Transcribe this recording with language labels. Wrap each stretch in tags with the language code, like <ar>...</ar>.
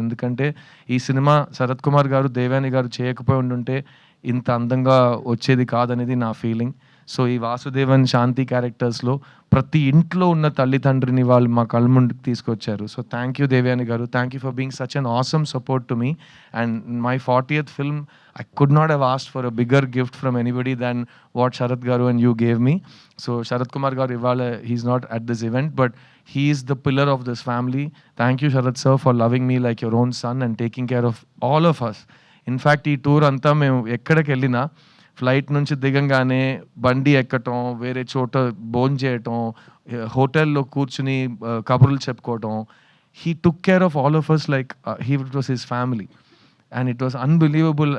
<te>ఎందుకంటే ఈ సినిమా శరత్ కుమార్ గారు, దేవయాని గారు చేయకపోయి ఉండుంటే ఇంత అందంగా వచ్చేది కాదనేది నా ఫీలింగ్. సో ఈ వాసుదేవన్, శాంతి క్యారెక్టర్స్‌లో ప్రతి ఇంట్లో ఉన్న తల్లిదండ్రిని వాళ్ళు మా కళ్ళ ముందుకు తీసుకొచ్చారు.</te> <en>So thank you Devayani garu. Thank you for being such an awesome support to me. And my 40th film I could not have asked for a bigger gift from anybody than what Sharath Garu and you gave me. So Sharath Kumar Garu Ivala, he's not at this event, but he is the pillar of this family. Thank you Sharath sir for loving me like your own son and taking care of all of us.</en> <te>In fact, ఈ tour అంతా మేము ఎక్కడికి వెళ్ళినా flight నుంచి దిగంగానే బండి ఎక్కటం, వేరే చోట భోంచేయటం, హోటల్లో కూర్చుని కబుర్లు చెప్పుకోవటం.</te> <en>He took care of all of us like it was his family. And it was unbelievable.</en>